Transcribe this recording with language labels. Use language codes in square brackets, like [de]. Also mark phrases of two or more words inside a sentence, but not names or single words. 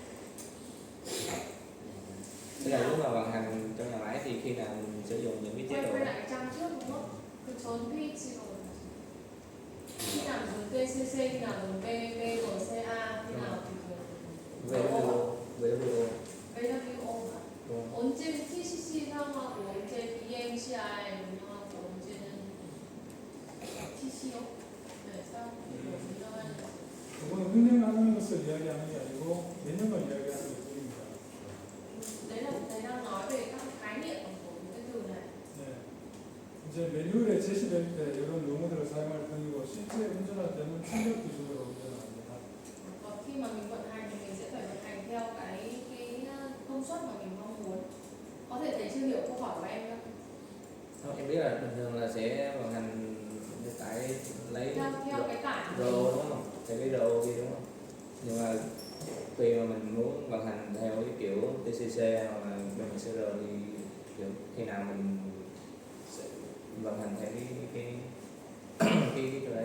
[vi] Tức là lúc mà vận hành trong nhà máy thì khi nào mình sử dụng những cái chế độ Quay đấy. lại trang trước đúng không? Cứ trốn PCO. Khi nào dùng TCC, khi nào dùng VCA, khi nào thì dùng VWO. VWO mà. Đúng. [ko] 언제 TCC 사용하고 언제 BMCI 운영하고 언제는 TCO 사용하고 그거는 운영하는 것을 이야기하는 게 아니고 개념을 이야기하는 것뿐입니다. [vi] Đấy đang nói về các khái niệm của những cái từ này. [ko] 네. 이제 매뉴얼에 제시될 때 이런 용어들을 사용할 뿐이고 실제 운전할 때는 출력 기준으로 운전합니다. [vi] Còn khi mà mình vận hành thì mình sẽ phải vận hành theo cái công suất mà mình mong muốn. Có thể thầy chưa hiểu câu hỏi của em không? Không, em biết là bình thường là sẽ vận hành tải lấy theo cái tải RO đúng không? Theo cái RO kia đúng không? Nhưng mà khi mà mình muốn vận hành theo cái kiểu TCC hoặc là BMSR thì kiểu khi nào mình sẽ vận hành theo cái đấy.